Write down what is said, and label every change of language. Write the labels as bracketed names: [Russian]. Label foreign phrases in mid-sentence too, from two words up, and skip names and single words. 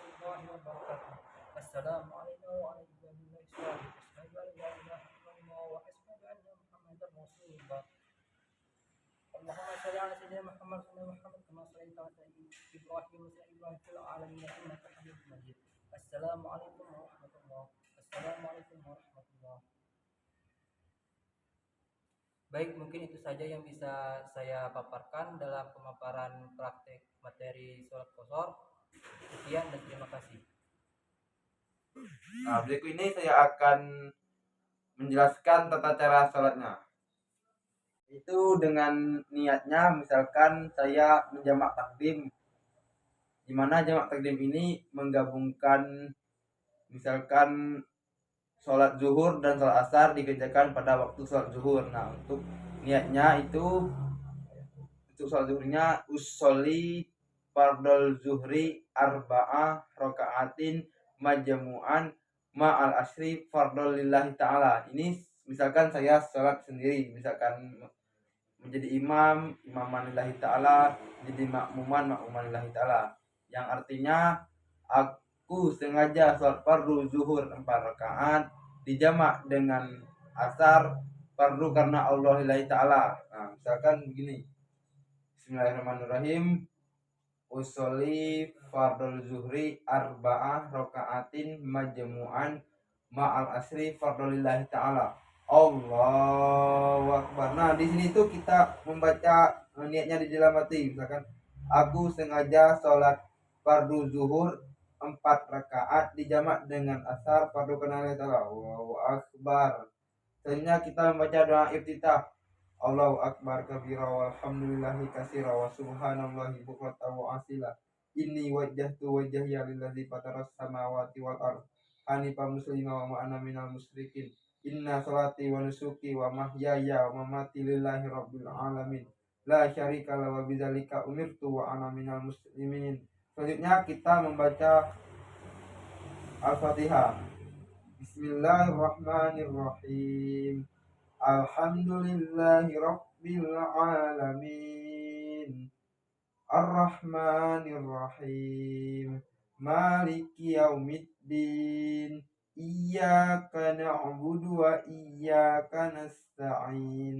[Arabic] الله وبركاته السلام علينا وعلى عباد الله الصالحين أشهد أن لا إله إلا الله وأشهد أن محمدا رسول الله اللهم صل على سيدنا محمد وعلى محمد كما صليت على سيدنا إبراهيم وسيدنا إبراهيم في العالمين إنك حميد مجيد السلام عليكم ورحمة الله السلام عليكم ورحمة الله. [Indonesian] Baik, mungkin itu saja yang bisa saya paparkan dalam pemaparan praktek materi sholat qasar. Sekian dan terima kasih. Nah, berikut ini saya akan menjelaskan tata cara sholatnya. Itu dengan niatnya, misalkan saya menjamak takdim, di mana jamak takdim ini menggabungkan misalkan sholat zuhur dan sholat asar dikerjakan pada waktu sholat zuhur. Nah, untuk niatnya itu untuk sholat zuhurnya [Arabic] أصلي فرض الظهر أربع ركعات مجموعا مع العصر فرضا لله تعالى. [Indonesian] Ini misalkan saya sholat sendiri, misalkan menjadi [Arabic] إماما لله تعالى, [Indonesian] jadi [Arabic] مأموما لله تعالى, [Indonesian] yang artinya aku sengaja sholat fardu zuhur 4 rakaat dijamak dengan asar fardu karena Allah [Arabic] لله تعالى. [Indonesian] Nah, misalkan begini, Bismillahirrahmanirrahim, [Arabic] أصلي فرض الظهر أربع ركعات مجموعا مع العصر فرضا لله تعالى. الله أكبر. [Indonesian] Nah, di sini tuh kita membaca niatnya di dalam hati. Misalkan aku sengaja sholat fardu zuhur 4 rakaat dijamak dengan asar fardu karena [Arabic] لله تعالى. الله أكبر. [Indonesian] Selanjutnya kita membaca doa iftitah. [Arabic] الله أكبر كبيرا والحمد لله كثيرا وسبحان الله بكرة وأصيلا. إني وجهت وجهي للذي فطر السماوات والأرض حنيفا مسلما وأنا من المشركين. إن صلاتي ونسكي ومحياي ومماتي لله رب العالمين. لا شريك له وبذلك أمرت وأنا من المسلمين. [Indonesian] Selanjutnya kita membaca Al-Fatihah. [Arabic] بسم الله الرحمن الرحيم. الحمد لله رب العالمين. الرحمن الرحيم. مالك يوم الدين. إياك نعبد وإياك نستعين.